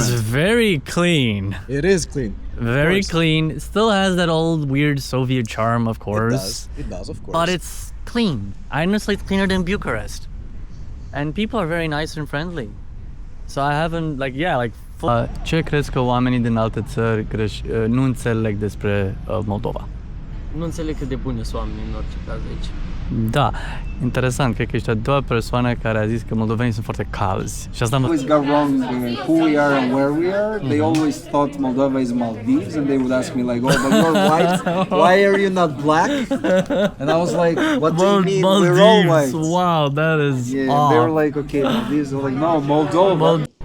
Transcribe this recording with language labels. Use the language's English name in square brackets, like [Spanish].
[English] is very clean. It is clean. Very course. clean. It still has that old weird Soviet charm, of course. It does, of course. But it's clean. Honestly, it's cleaner than Bucharest. And people are very nice and friendly. So I haven't, like, yeah, like... [Romanian] Ce crezi că oamenii din alte țări nu înțeleg despre Moldova? Nu înțeleg cât de bune sunt oamenii în orice caz aici. Da, interesant, cred că ești a doua persoană care a zis că moldovenii sunt foarte calzi. Și asta [English] Always got wrong who we are and where we are. They always thought Moldova is Maldives, and they would ask me like, "Oh, but you're white. Why are you not black?" And I was like, "What do you mean? We're all white." Wow, that is Yeah, they were like, "Okay, Maldives." They're like, "No, Moldova."